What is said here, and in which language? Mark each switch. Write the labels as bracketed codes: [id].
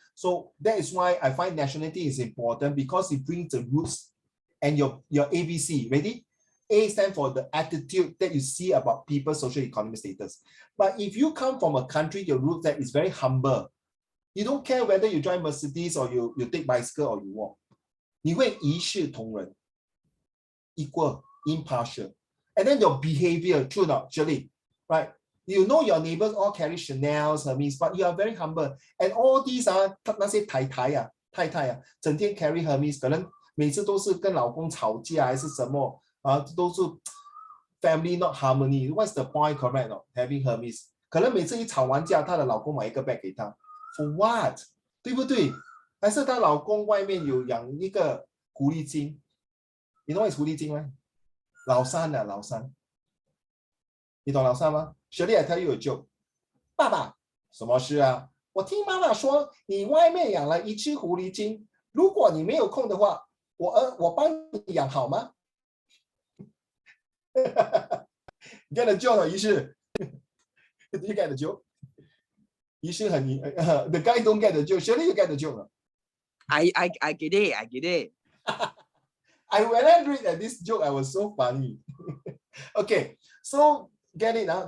[en] So that is why I find nationality is important, because it brings the roots and your ABC. Ready? A stands for the attitude that you see about people's social economic status. But if you come from a country, your root that is very humble, you don't care whether you drive Mercedes or you take bicycle or you walk. [zh] 你会一视同仁, equal, impartial. [en] And then your behavior, true or not, Shirley, right? You know your neighbors all carry Chanel, Hermes, but you are very humble. [zh] And all these are 那些太太整天 carry Hermes, 可能每次都是跟老公吵架还是什么都是 family not harmony. [en] What's the point, correct? Not having Hermes. [zh] 可能每次一吵完架，她的老公买一个 bag 给她 ， for what？对不对？还是她老公外面有养一个狐狸精 ？ You know what is 狐狸精吗？老三啊，老三。你懂老三吗？ [en] Shirley, I tell you a joke. [zh] 爸爸，什么事啊？我听妈妈说你外面养了一只狐狸精，如果你没有空的话，我帮你养好吗？ [en] Get a joke, 于是 Did you get the joke? 于是很the guy don't get the joke. Surely you get the joke. I get it. I get it. When I read that this joke, I was so funny. Okay, so get it now.